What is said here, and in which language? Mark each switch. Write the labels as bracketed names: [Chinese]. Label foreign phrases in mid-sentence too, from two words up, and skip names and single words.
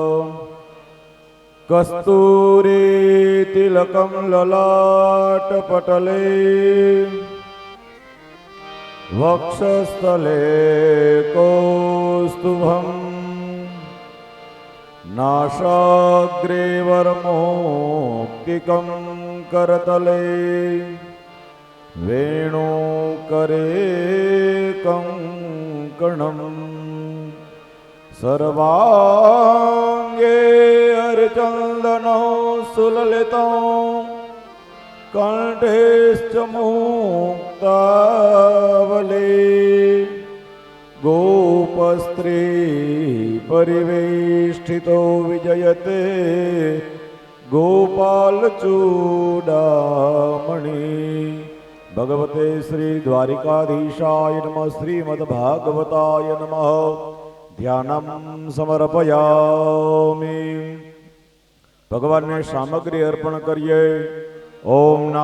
[Sanskrit] કસ્તૂરી તિલકં લલાટપટલે વક્ષસ્થલે કૌસ્તુભં નાસાગ્રે વર્મોક્તિકં કરતલે વેણુકરે કંકણમ સર્વાંગે चन्दनो सुललितं कण्ठेश्च मुक्तावली गोपस्त्री परिवेष्टितो विजयते गोपालचूडामणि भगवते श्री द्वारिकाधीशाय नमः श्रीमद्भागवताय नमः ध्यानं समर्पयामि [Hindi] भगवान ने सामग्री अर्पण करिए [Sanskrit] ओम